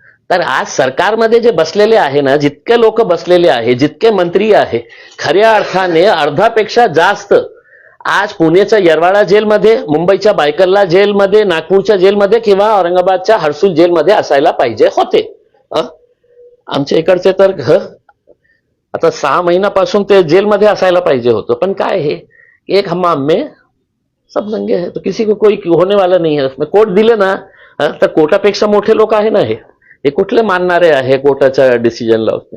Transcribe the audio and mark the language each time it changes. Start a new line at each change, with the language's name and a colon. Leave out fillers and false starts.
Marathi: तर आज सरकारमध्ये जे बसलेले आहे ना, जितके लोक बसलेले आहे, जितके मंत्री आहे, खऱ्या अर्थाने अर्धापेक्षा जास्त आज पुण्याच्या येरवाडा जेलमध्ये, मुंबईच्या बायकल्ला जेलमध्ये, नागपूरच्या जेलमध्ये किंवा औरंगाबादच्या हर्सुल जेलमध्ये असायला पाहिजे होते. आमच्या इकडचे तर आता 6 महिन्यापासून ते जेलमध्ये असायला पाहिजे होतं. पण काय हे एक
Hindi: हम्माम में सब नंगे है तो किसी को कोई होने वाला नहीं है.
Marathi: उसमें कोर्ट दिले ना तर कोर्टापेक्षा मोठे लोक आहे ना. हे कुठले मानणारे आहे कोर्टाच्या डिसिजनला?